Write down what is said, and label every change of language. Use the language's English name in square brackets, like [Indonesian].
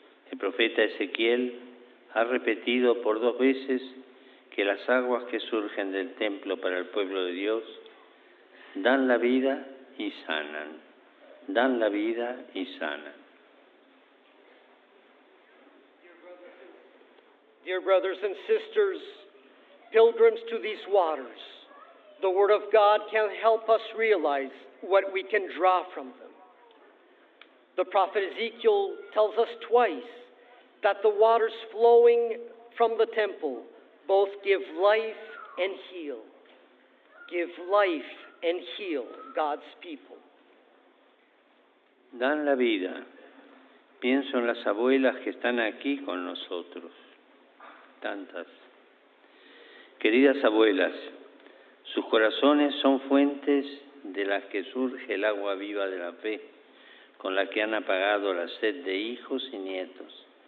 [Spanish] El profeta Ezequiel ha repetido por 2 veces que las aguas que surgen del templo para el pueblo de Dios dan la vida y sanan, dan la vida y sanan. [English] Dear brothers and sisters, pilgrims to these waters, the Word of God can help us realize what we can draw from them. The prophet Ezekiel tells us twice that the waters flowing from the temple both give life and heal. Give life and heal God's people. [Spanish] Dan la vida. Pienso en las abuelas que están aquí con nosotros. Tantas. Queridas abuelas, sus corazones son fuentes de las que surge el agua viva de la fe, con la que han apagado la sed de hijos y nietos.